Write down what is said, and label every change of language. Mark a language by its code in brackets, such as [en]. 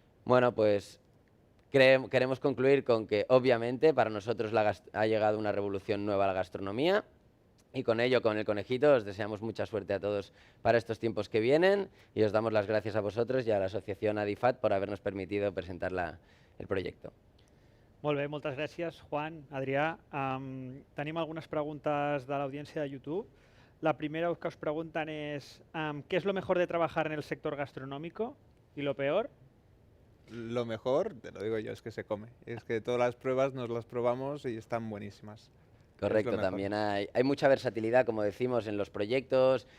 [es] Bueno, pues queremos concluir con que obviamente para nosotros ha llegado una revolución nueva a la gastronomía, y con ello, con el conejito, os deseamos mucha suerte a todos para estos tiempos que vienen y os damos las gracias a vosotros y a la asociación Adifat por habernos permitido presentar el proyecto. [ca] Molt bé, moltes gràcies, Juan, Adrià. Tenim algunes preguntes de l'audiència de YouTube. [es] La primera que os preguntan es, ¿qué es lo mejor de trabajar en el sector gastronómico y lo peor? Lo mejor, te lo digo yo, es que se come. Es que todas las pruebas nos las probamos y están buenísimas. Correcto, también hay mucha versatilidad, como decimos, en los proyectos.